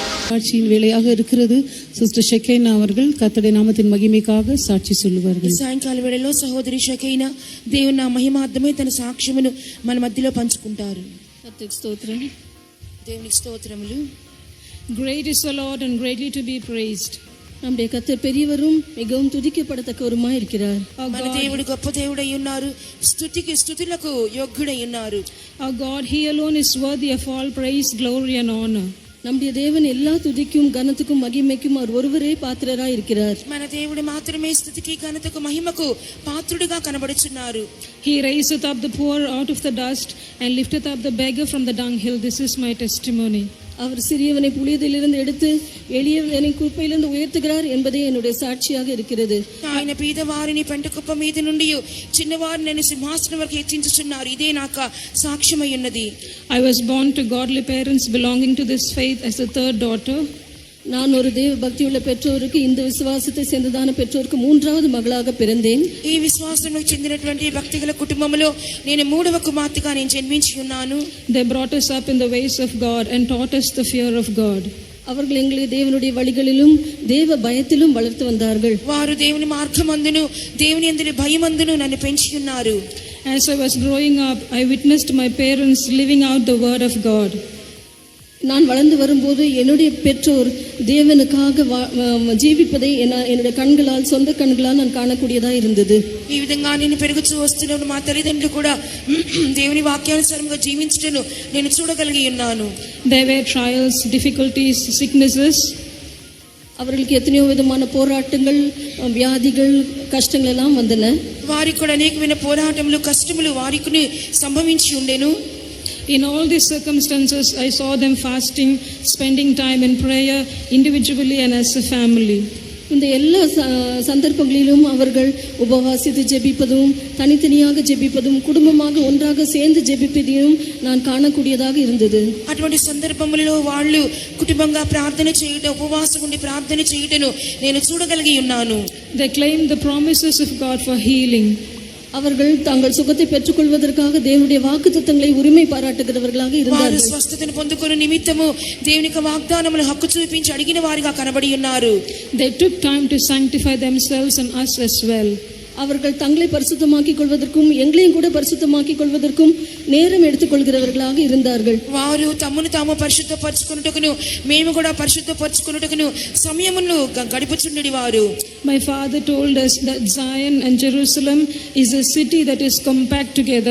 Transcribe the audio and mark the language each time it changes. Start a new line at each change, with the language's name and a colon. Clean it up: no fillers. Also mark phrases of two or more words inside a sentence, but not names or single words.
Tamil: சாட்சியின் வேளையாக இருக்கிறது. சிஸ்டர் ஷெக்கைனா அவர்கள் கர்த்தருடைய நாமத்தின் மகிமைக்காக சாட்சி சொல்லுவார்கள்.
Telugu: సాయంకాల వేళలో సహోదరి షకైనా దేవుని నా మహిమార్థమై తన సాక్ష్యమును మన మధ్యలో పంచుకుంటారు. కర్తకు స్తోత్రం. దేవునికి స్తోత్రములు.
English: Great is the Lord and greatly to be praised.
Tamil: நம்முடைய கர்த்தர் பெரியவரும் மிகவும் துதிக்கப்படத்தக்கவருமாய் இருக்கிறார்.
Telugu: మన దేవుడు గొప్ప దేవుడై ఉన్నారు. స్తుతికి స్తుతులకు యోగ్యుడై ఉన్నారు.
English: Our God, He alone is worthy of all praise, glory and honor.
Tamil: நம்முடைய தேவன் எல்லா துதிக்கும் கனத்துக்கும் மகிமைக்கும் அவர் ஒருவரே பாத்திரராய் இருக்கிறார்.
Telugu: మన దేవుడు మాత్రమే స్తుతికి ఘనతకు మహిమకు పాత్రుడిగా కనబడుచున్నారు.
English: He raiseth up the poor out of the dust and lifteth up the beggar from the dunghill. This is my testimony.
Tamil: அவர் சிறியவனை புழுதியிலிருந்து எடுத்து எளியவனை குப்பையிலிருந்து உயர்த்துகிறார் என்பதே என்னுடைய சாட்சியாக இருக்கிறது.
Telugu: ఆయన పేదవారిని పెంటకుప్ప మీద నుండి చిన్నవారిని సింహాసనం వరకు హెచ్చించుచున్నారు. ఇదే నాకు సాక్ష్యమై ఉన్నది.
English: I was born to godly parents belonging to this faith as the third daughter.
Tamil: நான் ஒரு தேவ பக்தியுள்ள பெற்றோருக்கு இந்த விசுவாசத்தை சேர்ந்ததான பெற்றோருக்கு மூன்றாவது மகளாக பிறந்தேன்.
Telugu: ఈ విశ్వాసంలో చెందినటువంటి భక్తిగల కుటుంబంలో నేను మూడవ కుమార్తెగా నేను జన్మించి ఉన్నాను.
English: They brought us up in the ways of God and taught us the fear of God.
Tamil: அவர்கள் எங்களை தேவனுடைய வழிகளிலும் தேவ பயத்திலும் வளர்த்து வந்தார்கள்.
Telugu: వారు దేవుని మార్గమందును దేవుని యందు భయమందును నన్ను పెంచి ఉన్నారు.
English: As I was growing up, I witnessed my parents living out the word of God.
Tamil: நான் வளர்ந்து வரும்போது என்னுடைய பெற்றோர் தேவனுக்காக ஜீவிப்பதை என்னுடைய கண்களால் சொந்த கண்களால் நான் காணக்கூடியதா இருந்தது.
Telugu: ఈ విధంగా నేను పెరుగుతూ వస్తున్న మా తల్లిదండ్రులు కూడా దేవుని వాక్యానుసారంగా జీవించటను నేను చూడగలిగి ఉన్నాను.
English: There were trials, difficulties, sicknesses.
Tamil: அவர்களுக்கு எத்தனையோ விதமான போராட்டங்கள், வியாதிகள், கஷ்டங்கள் எல்லாம் வந்தன.
Telugu: వారికి కూడా అనేకమైన పోరాటములు కష్టములు వారికి సంభవించి ఉండెను.
English: In all these circumstances, I saw them fasting, spending time in prayer, individually and as a family.
Tamil: இந்த எல்லா சந்தர்ப்பங்களிலும் அவர்கள் உபவாசித்து ஜெபிப்பதும் தனித்தனியாக ஜெபிப்பதும் குடும்பமாக ஒன்றாக சேர்ந்து ஜெபிப்பதையும் நான் காணக்கூடியதாக இருந்தது.
Telugu: అటువంటి సందర్భములలో వాళ్ళు కుటుంబంగా ప్రార్థన చేయడం, ఉపవాసం ఉండి ప్రార్థన చేయటను నేను చూడగలిగి ఉన్నాను.
English: They claimed the promises of God for healing.
Tamil: அவர்கள் தங்கள் சுகத்தை பெற்றுக்கொள்வதற்காக தேவனுடைய வாக்குத்தத்தங்களை உரிமை பாராட்டுகிறவர்களாக இருந்தார்கள்.
Telugu: వారు స్వస్థతను పొందుకొను నిమిత్తము దేవుని యొక్క వాగ్దానములను హక్కు చూపించి అడిగిన వారిగా కనబడి ఉన్నారు.
English: They took time to sanctify themselves and us as well.
Tamil: அவர்கள் தங்களை பரிசுத்தமாக்கிக் கொள்வதற்கும் எங்களையும் கூட பரிசுத்தமாக்கிக் கொள்வதற்கும் நேரம் எடுத்துக்கொள்கிறவர்களாக இருந்தார்கள்.
Telugu: వారు తమను తాము పరిశుద్ధపరచుకొనుటకును మేము కూడా పరిశుద్ధపరచుకొనుటకును సమయమును గడిపుచుండెడి వారు.
English: My father told us that Zion and Jerusalem is a city that is compact together.